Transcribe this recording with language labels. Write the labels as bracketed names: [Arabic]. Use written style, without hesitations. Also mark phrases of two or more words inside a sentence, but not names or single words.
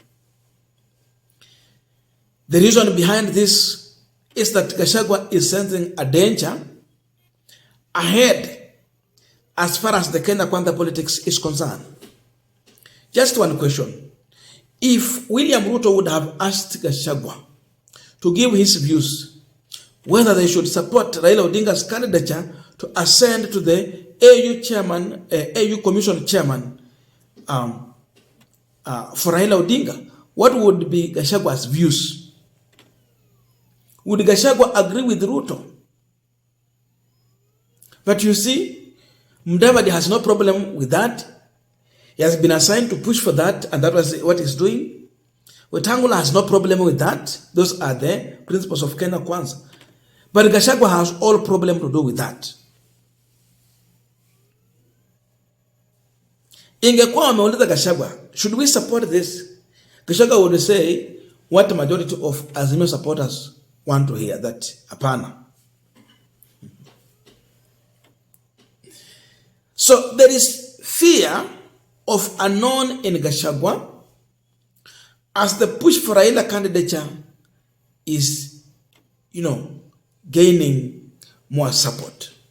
[English] The reason behind this is that Gachagwa is sensing a danger ahead as far as the Kenya Kwanza politics is concerned. Just one question. If William Ruto would have asked Gachagwa to give his views whether they should support Raila Odinga's candidature to ascend to the AU chairman, AU commission chairman for Raila Odinga, what would be Gachagwa's views? Would Gachagwa agree with Ruto? But you see, Mudavadi has no problem with that. He has been assigned to push for that, and that was what he's doing. Wetangula has no problem with that. Those are the principles of Kenya Kwanza. But Gachagwa has all problem to do with that. [Swahili] Ingekuwa wameuliza Gachagwa, [English] should we support this? Gachagwa would say what the majority of Azimio supporters want to hear, that hapana. So there is fear of unknown in Gachagwa as the push for Raila candidature is, gaining more support.